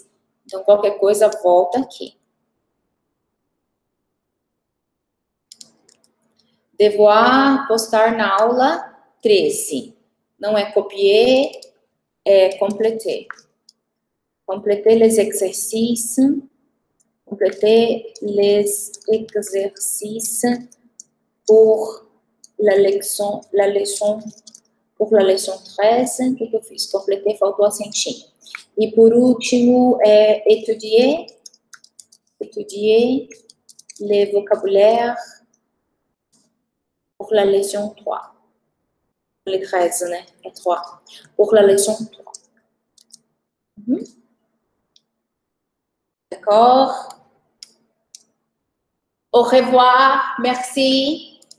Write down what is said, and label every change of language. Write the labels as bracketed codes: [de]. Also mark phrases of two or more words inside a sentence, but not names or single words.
[pt] Então, qualquer coisa, volta aqui. Devoir, postar na aula 13. Não é copier, é compléter. [fr] Compléter les exercices. Compléter les exercices pour la leçon pour la leçon 13. [pt] O que eu fiz? Compléter, faltou acentinho. E por último, [fr] étudier les vocabulaires pour la leçon 3. Les 13, [pt] né? É 3. [fr] Pour la leçon 3. D'accord? Au revoir. Merci.